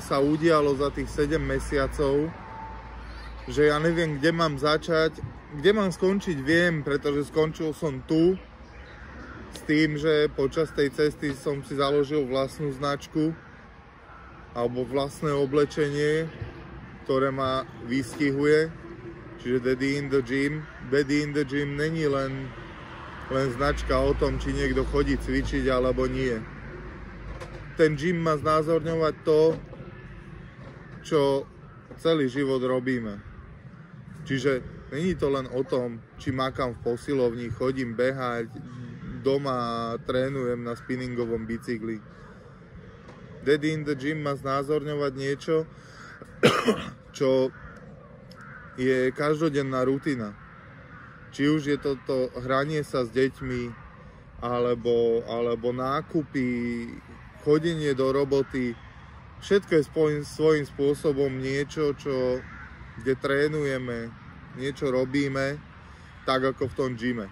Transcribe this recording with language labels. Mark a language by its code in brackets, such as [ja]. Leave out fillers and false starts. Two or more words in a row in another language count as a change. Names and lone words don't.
[sk] sa udialo za tých 7 mesiacov, že ja neviem, kde mám začať, kde mám skončiť, viem, pretože skončil som tu s tým, že počas tej cesty som si založil vlastnú značku alebo vlastné oblečenie, ktoré ma vystihuje. Čiže Daddy in the Gym. Daddy in the Gym není len značka o tom, či niekto chodí cvičiť alebo nie. Ten gym má znázorňovať to, čo celý život robíme. Čiže není to len o tom, či makám v posilovni, chodím behať, doma trénujem na spinningovom bicykli. Daddy in the Gym má znázorňovať niečo, čo je každodenná rutina. Či už je toto hranie sa s deťmi, alebo nákupy, chodenie do roboty. Všetko je svojím spôsobom niečo, kde trénujeme, niečo robíme, tak ako v tom gyme.